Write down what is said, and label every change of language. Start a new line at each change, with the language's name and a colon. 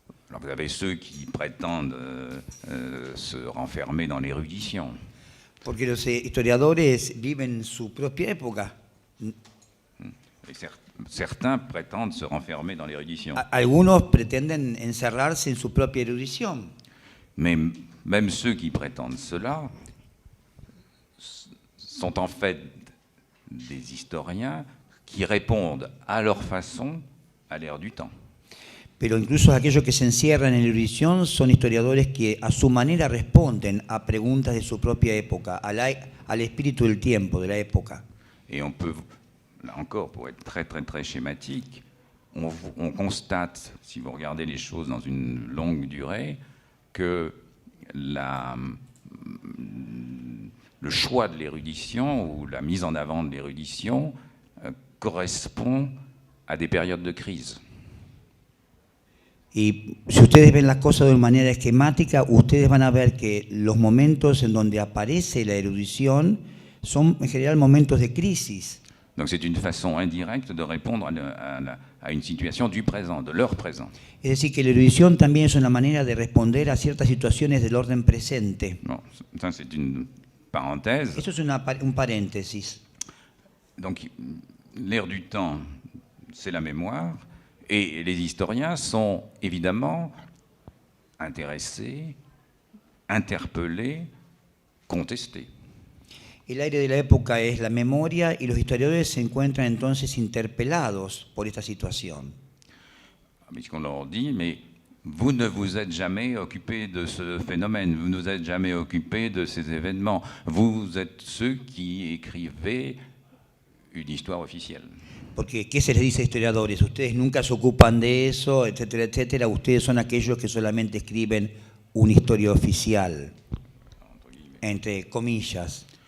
French: Alors vous avez ceux qui prétendent se renfermer dans l'érudition.
Spanish: Porque los historiadores viven su propia época.
French: Et certains prétendent se renfermer dans l'érudition.
Spanish: Algunos pretenden encerrarse en su propia erudición.
French: Mais même ceux qui prétendent cela sont en fait des historiens qui répondent à leur façon à l'ère du temps.
Spanish: Pero incluso aquellos que se encierran en la erudición son historiadores que a su manera responden a preguntas de su propia época, al espíritu del tiempo, de la época.
French: Et on peut, là encore, pour être très très très schématique, on constate, si vous regardez les choses dans une longue durée, que le choix de l'érudition ou la mise en avant de l'érudition correspond à des périodes de crise.
Spanish: Y si ustedes ven las cosas de una manera esquemática, ustedes van a ver que los momentos en donde aparece la erudición son en general momentos de crisis.
French: Donc c'est une façon indirecte de répondre à une situation du présent, de l'heure présent.
Spanish: Es decir, que la erudición también es una manera de responder a ciertas situaciones del orden presente.
French: Bon, ça c'est une parenthèse.
Spanish: Eso es un paréntesis.
French: Donc l'ère du temps, c'est la mémoire, et les historiens sont évidemment intéressés, interpellés, contestés.
Spanish: El aire de la época es la memoria y los historiadores se encuentran entonces interpelados por esta situación.
French: Puisqu'on leur dit, mais vous ne vous êtes jamais occupé de ce phénomène, vous ne vous êtes jamais occupé de ces événements, vous êtes ceux qui écrivez une histoire officielle.
Spanish: Porque, ¿qué se les dice a historiadores? Ustedes nunca se ocupan de eso, etcétera, etcétera. Ustedes son aquellos que solamente escriben una historia oficial, entre comillas.